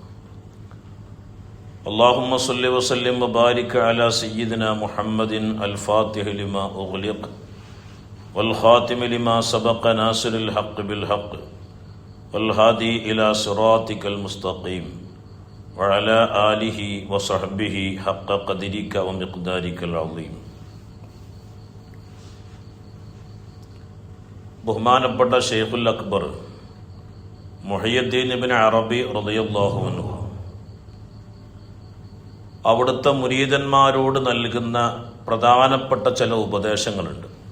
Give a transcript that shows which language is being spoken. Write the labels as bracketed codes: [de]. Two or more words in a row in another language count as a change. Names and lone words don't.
[ar] اللهم صل وسلم وبارك على سيدنا محمد الفاتح لما أغلق والخاتم لما سبق ناصر الحق بالحق والهادي إلى صراطك المستقيم وعلى آله وصحبه حق قدرك ومقدارك العظيم. [ml] ബഹുമാനപ്പെട്ട ഷെയ്ഖുൽ അക്ബർ മുഹയ്യിദ്ദീൻ ഇബ്നു അറബി [ar] رضي الله عنه [ml] അവിടുത്തെ മുരീദന്മാരോട് നൽകുന്ന പ്രധാനപ്പെട്ട ചില ഉപദേശങ്ങളുണ്ട്.